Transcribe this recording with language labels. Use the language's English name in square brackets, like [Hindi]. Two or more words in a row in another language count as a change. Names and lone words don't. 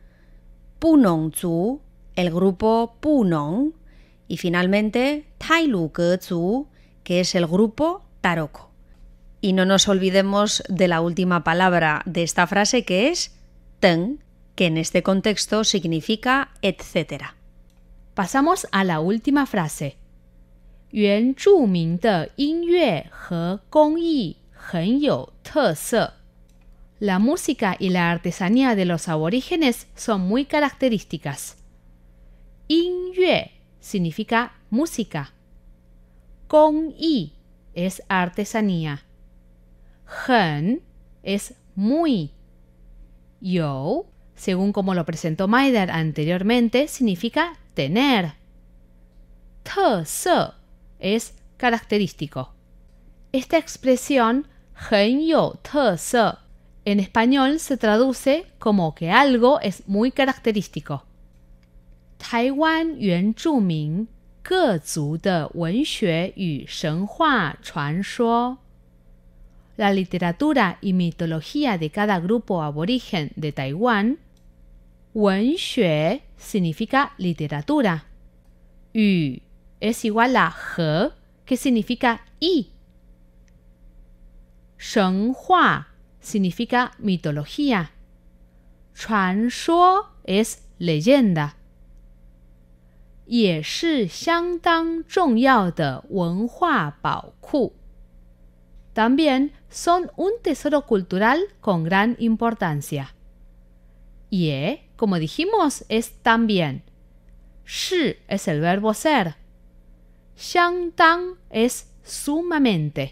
[Spanish] Punongzu, el grupo Punong, y finalmente Tailugezu, que es el grupo Taroko. Y no nos olvidemos de la última palabra de esta frase, que es ten, que en este contexto significa etcétera. Pasamos a la última frase. [Chinese] 原住民的音乐和工艺很有特色。 [Spanish] La música y la artesanía de los aborígenes son muy características. 音乐 significa música. 工艺 es artesanía. 很 es muy. 有, según como lo presentó Maider anteriormente, significa tener. 特色 es característico. Esta expresión [Chinese] 很有特色 [Spanish] en español se traduce como que algo es muy característico. [Chinese] 台湾原住民各族的文学与神话传说. [Spanish] La literatura y mitología de cada grupo aborigen de Taiwán. 文学 significa literatura. 语 es igual a 和 que significa y. 神话 significa mitología. 传说 es leyenda. [Chinese] 也是相当重要的文化宝库. [Spanish] También son un tesoro cultural con gran importancia. 也, como dijimos, es también. 是 es el verbo ser. 相当 es sumamente.